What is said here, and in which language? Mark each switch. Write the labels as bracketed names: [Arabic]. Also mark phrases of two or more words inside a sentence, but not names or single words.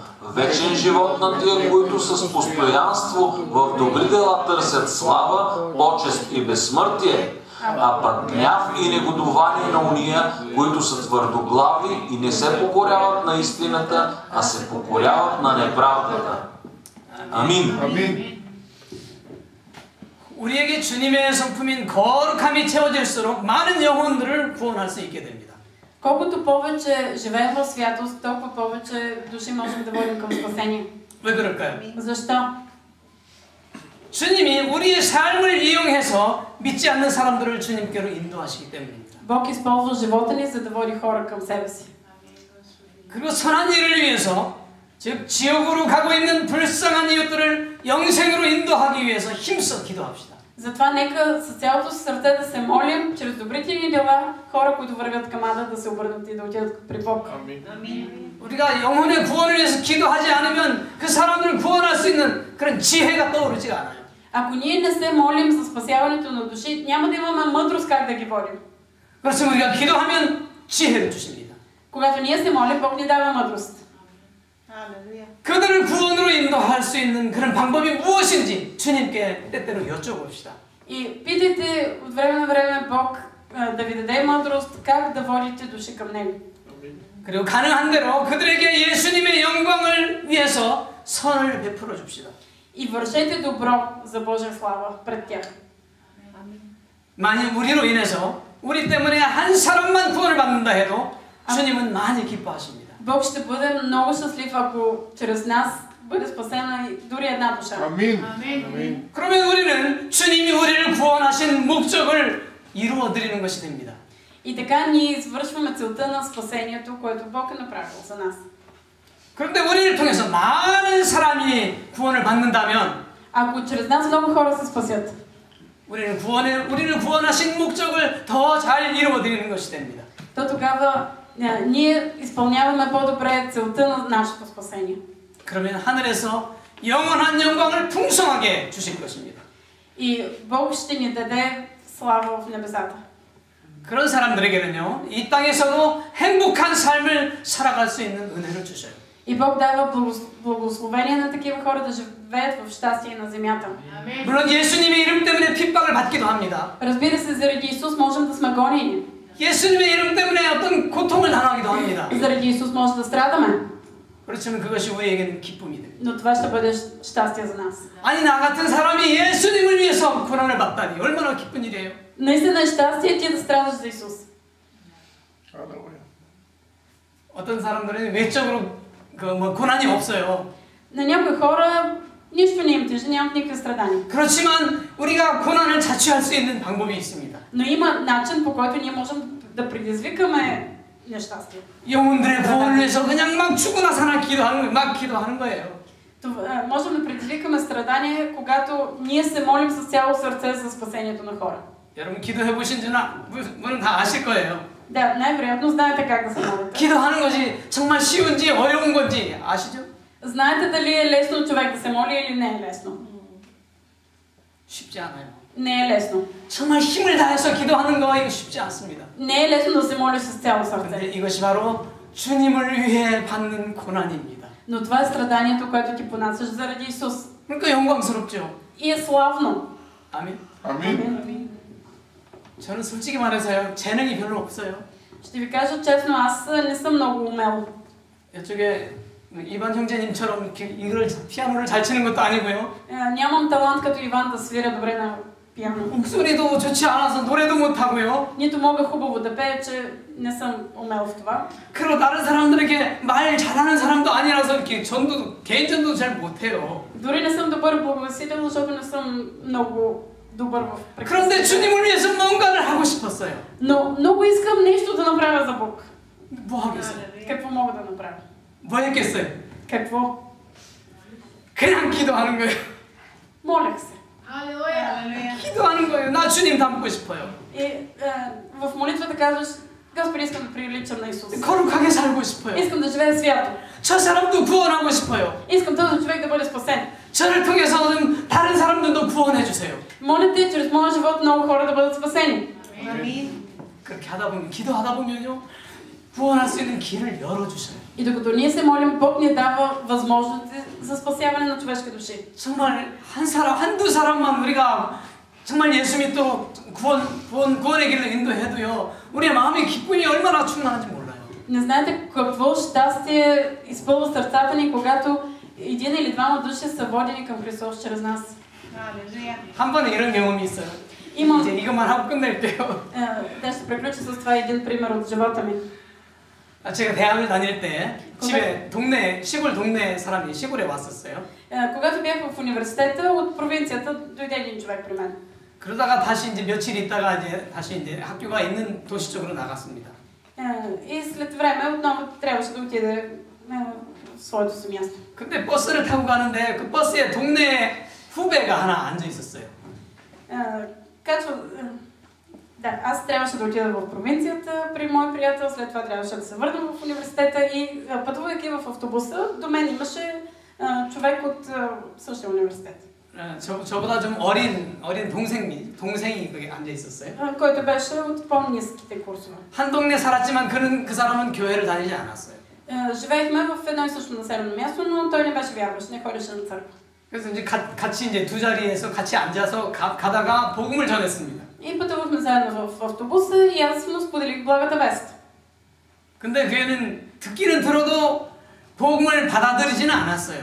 [Bulgarian] Вечен живот на тия, които с постоянство в добри дела търсят слава, почест и безсмъртие, а пък гняв и негодование на уния, които са твърдоглави и не се покоряват на истината, а се покоряват на неправдата. Амин. [Korean] 우리에게 주님의 성품인 거룩함이 채워질수록 많은 영혼들을 구원할 수 있게 됩니다. [Bulgarian] Колкото повече живеем в святост, толкова повече души можем да водим към спасение. [Korean] 왜 그럴까요? [Bulgarian] Защо? [Korean] 주님이 우리의 삶을 이용해서 믿지 않는 사람들을 주님께로 인도하시기 때문입니다. [Bulgarian] Бог използва живота ни, за да води хора към себе си. [Korean] 그리고 선한 일을 위해서, 즉 지옥으로 가고 있는 불쌍한 이웃들을 영생으로 인도하기 위해서 힘써 기도합시다. [Bulgarian] Затова нека с цялото си сърце да се молим, чрез добрите ни дела, хора, които вървят към ада, да се обърнат и да отидат при Бог. [Korean] 우리가 영혼의 구원을 위해서 기도하지 않으면 그 사람들을 구원할 수 있는 그런 지혜가 떠오르지가 않아요. [Bulgarian] Ако ние не се молим за спасяването на души, няма да имаме мъдрост как да ги водим. [Korean] 그렇지만 우리가 기도하면 지혜를 주십니다. [Bulgarian] Когато ние се молим, Бог ни дава мъдрост. [Korean] 그들을 구원으로 인도할 수 있는 그런 방법이 무엇인지 주님께 때때로 여쭤봅시다. [Bulgarian] И питайте от време на време Бог да ви даде мъдрост как да водите души към Него. [Korean] 그리고 가능한 대로 그들에게 예수님의 영광을 위해서 선을 베풀어 줍시다. [Bulgarian] И вършете добро за Божия слава пред тях. [Korean] 만약 우리로 인해서 우리 때문에 한 사람만 구원을 받는다 해도 주님은 많이 기뻐하십니다. [Bulgarian] Бог ще бъде много щастлив, ако чрез нас бъде спасена дори една душа. [Korean] 아멘. 그러면 우리는 주님이 우리를 구원하신 목적을 이루어 드리는 것이 됩니다. [Bulgarian] И така ние извършваме целта на спасението, което Бог е направил за нас. [Korean] 그런데 우리를 통해서 많은 사람이 구원을 받는다면 [Bulgarian] Ако чрез нас много хора се спасят, [Korean] 우리를 구원하신 목적을 더 잘 이루어 드리는 것이 됩니다. [Bulgarian] то тогава ние изпълняваме по-добре целта на нашето спасение. [Korean] 그러면 하늘에서 영원한 영광을 풍성하게 주실 것입니다. [Bulgarian] И Бог ще ни даде слава в небесата. [Korean] 그런 사람들에게는요, 이 땅에서도 행복한 삶을 살아갈 수 있는 은혜를 주셔요. [Bulgarian] И Бог дава благословение на такива хора да живеят в щастие на земята. [Korean] 물론 예수님의 이름 때문에 핍박을 받기도 합니다. [Bulgarian] Разбира се, заради Исус можем да сме гонени. [Korean] 예수님의 이름 때문에 어떤 고통을 당하기도 합니다. [Bulgarian] Заради Исус може да страдаме. [Korean] 그렇지만 그것이 우리에게는 기쁨이 됩니다. [Bulgarian] Но това ще бъде щастие за нас. [Korean] 아니, 나 같은 사람이 예수님을 위해서 고난을 받다니 얼마나 기쁜 일이에요. [Bulgarian] Наистина е щастие ти да страдаш за Исус. [Korean] 어떤 사람들은 외적으로 고난이 없어요. [Bulgarian] На някои хора нищо не им тежи, нямат никакви страдания. [Korean] 그렇지만 우리가 고난을 자취할 수 있는 방법이 있습니다. [Bulgarian] Но има начин, по който ние можем да предизвикаме нещастие. [Korean] 영혼들의 구원을 위해서 그냥 막 죽으나 사나 기도하는 거예요. [Bulgarian] Можем да предизвикаме страдание, когато ние се молим с цяло сърце за спасението на хора. [Korean] 여러분 기도해 보신 분은 다 아실 거예요. [Bulgarian] Да, най-вероятно знаете как да се молите. [Korean] 기도하는 것이 정말 쉬운지 어려운 건지 아시죠? [Bulgarian] Знаете дали е лесно човек да се моли или не е лесно? [Korean] 쉽지 않아요. [Bulgarian] Не е лесно. [Korean] 정말 힘을 다해서 기도하는 거 이거 쉽지 않습니다. [Bulgarian] Не е лесно да се молиш с цяло [Korean] 근데 [Bulgarian] сърце. [Korean] 이것이 바로 주님을 위해 받는 고난입니다. [Bulgarian] Но това е страданието, което ти понасяш заради Исус. [Korean] 그러니까 영광스럽죠. [Bulgarian] И е славно. [Korean] 아멘. 아멘. 저는 솔직히 말해서요, 재능이 별로 없어요. [Bulgarian] Ще ви кажа честно, аз не съм много умел. [Korean] 이쪽에 이반 형제님처럼 이렇게 이걸 피아노를 잘 치는 것도 아니고요. [Bulgarian] Нямам талант като Иван да свиря добре на пиано. [Korean] 목소리도 좋지 않아서 노래도 못 하고요. [Bulgarian] Нито мога хубаво да пея, че не съм умел в това. [Korean] 그리고 다른 사람들에게 말 잘하는 사람도 아니라서 이렇게 전도도 개인 전도도 잘 못해요. [Bulgarian] Дори не съм добър благовестител, защото не съм много добър в [Korean] 그런데 [Bulgarian] прекъсване. [Korean] 주님을 위해서 뭔가를 하고 싶었어요. [Bulgarian] Но много искам нещо да направя за Бог. [Korean] 뭐 하겠어요? [Bulgarian] Какво мога да направя? [Korean] 뭐 했겠어요? [Bulgarian] Какво? [Korean] 그냥 기도하는 거예요. [Bulgarian] Молех се. Алелуя. [Korean] 기도하는 거예요. 나 주님 닮고 싶어요. [Bulgarian] И в молитвата казваш, Господи, искам да приличам на Исус. [Korean] 거룩하게 살고 싶어요. [Bulgarian] Искам да живея свято. [Korean] 저 사람도 구원하고 싶어요. [Bulgarian] Искам този човек да бъде спасен. [Korean] 저를 통해서는 다른 사람들도 구원해 주세요. [Bulgarian] Моля те, чрез моя живот много хора да бъдат спасени. Амин. [Korean] 그렇게 하다 보면 기도하다 보면요 구원할 수 있는 길을 열어 주셔요. [Bulgarian] И докато ние се молим, Бог ни дава възможности за спасяване на човешки души. [Korean] 정말 한 사람 한두 사람만 우리가 정말 예수 믿도록 구원의 길로 인도해도요 우리의 마음의 기쁨이 얼마나 충만한지 몰라요. [Bulgarian] Не знаете какво щастие изпълва сърцата ни, когато един или двама души са водени към Христос чрез нас. Алелуя. [Korean] 한 번에 이런 경험이 있어요. [Bulgarian] Имам, [Korean] 이제 이것만 하고 끝낼게요. [Bulgarian] те ще приключа с това един пример от живота ми. [Korean] 제가 대학을 다닐 때 집에 시골 동네 사람이 시골에 왔었어요. [Bulgarian] Когато бях в университета, от провинцията дойде един човек при мен. [Korean] 그러다가 다시 이제 며칠 있다가 이제 다시 이제 학교가 있는 도시 쪽으로 나갔습니다. [Bulgarian] И след време отново трябваше да отиде в своето си място. [Korean] 근데 버스를 타고 가는데 그 버스에 동네 후배가 하나 앉아 있었어요. [Bulgarian] Да, аз трябваше да отида в провинцията при мой приятел, след това трябваше да се върна в университета и пътувайки в автобуса, до мен имаше човек от същия университет. [Korean] 저보다 좀 어린 동생이 거기 앉아 있었어요. [Bulgarian] който беше от по-ниските курсове. [Korean] 한 동네 살았지만 그 사람은 교회를 다니지 않았어요. [Bulgarian] Живеехме в едно и също населено място, но той не беше вярващ, не ходеше на църква. [Korean] 그래서 이제 같이 이제 두 자리에서 같이 앉아서 가다가 복음을 전했습니다. [Bulgarian] И пътувахме заедно в автобуса и аз му споделих благата вест. [Korean] 근데 걔는 듣기는 들어도 복음을 받아들이지는 않았어요.